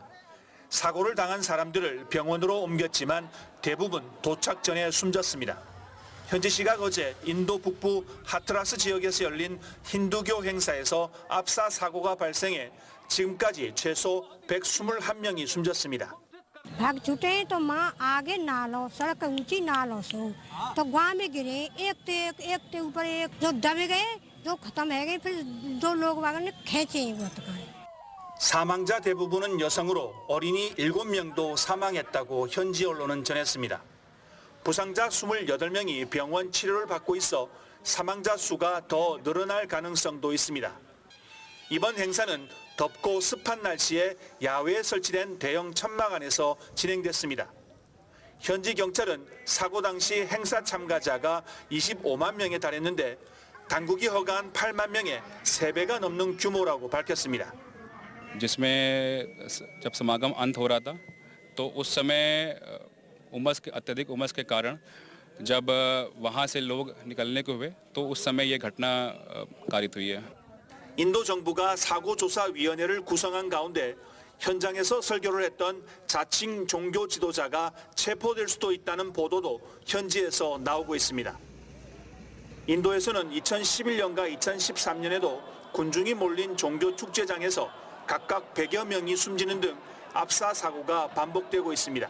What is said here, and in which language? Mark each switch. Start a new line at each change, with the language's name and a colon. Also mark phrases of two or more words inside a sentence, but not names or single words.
Korean: 사고를 당한 사람들을 병원으로 옮겼지만 대부분 도착 전에 숨졌습니다. 현지 시각 어제 인도 북부 하트라스 지역에서 열린 힌두교 행사에서 압사 사고가 발생해 지금까지 최소 121명이 숨졌습니다.
Hindi: भाग छूटे तो माँ आगे नालों सड़क ऊंची नालों से तो गांव में गिरे एक के ऊपर एक जो दबे गए जो खत्म है गए फिर 2 लोग वागन ने खींचे
Korean: 사망자 대부분은 여성으로 어린이 7명도 사망했다고 현지 언론은 전했습니다. 부상자 28명이 병원 치료를 받고 있어 사망자 수가 더 늘어날 가능성도 있습니다. 이번 행사는 덥고 습한 날씨에 야외에 설치된 대형 천막 안에서 진행됐습니다. 현지 경찰은 사고 당시 행사 참가자가 25만 명에 달했는데 당국이 허가한 8만 명의 3배가 넘는 규모라고 밝혔습니다.
Hindi: जिसमें जब समागम अंत हो रहा था तो उस समय अत्यधिक उमस के कारण जब वहां से लोग निकलने को हुए तो उस समय ये घटना कारित हुई है.
Korean: 인도 정부가 사고조사위원회를 구성한 가운데 현장에서 설교를 했던 자칭 종교 지도자가 체포될 수도 있다는 보도도 현지에서 나오고 있습니다. 인도에서는 2011년과 2013년에도 군중이 몰린 종교 축제장에서 각각 100여 명이 숨지는 등 압사 사고가 반복되고 있습니다.